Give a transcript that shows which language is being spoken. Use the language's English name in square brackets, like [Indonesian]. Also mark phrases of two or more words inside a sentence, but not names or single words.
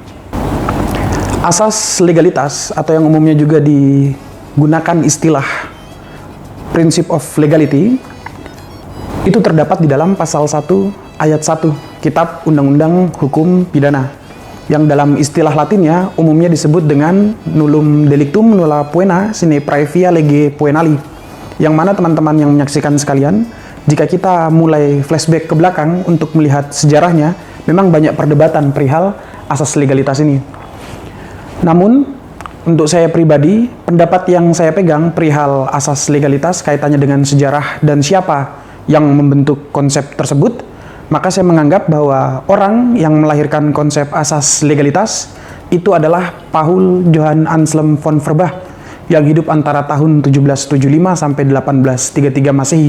[Indonesian] Asas legalitas atau yang umumnya juga digunakan istilah [English] Principle of Legality [Indonesian] itu terdapat di dalam pasal 1 ayat 1 Kitab Undang-Undang Hukum Pidana, yang dalam istilah Latinnya umumnya disebut dengan [Latin] nullum delictum nulla poena sine praevia lege poenali, [Indonesian] yang mana teman-teman yang menyaksikan sekalian, jika kita mulai flashback ke belakang untuk melihat sejarahnya, memang banyak perdebatan perihal asas legalitas ini. Namun, untuk saya pribadi, pendapat yang saya pegang perihal asas legalitas kaitannya dengan sejarah dan siapa yang membentuk konsep tersebut, maka saya menganggap bahwa orang yang melahirkan konsep asas legalitas itu adalah Paul Johann Anselm von Verbach yang hidup antara tahun 1775 sampai 1833 Masehi.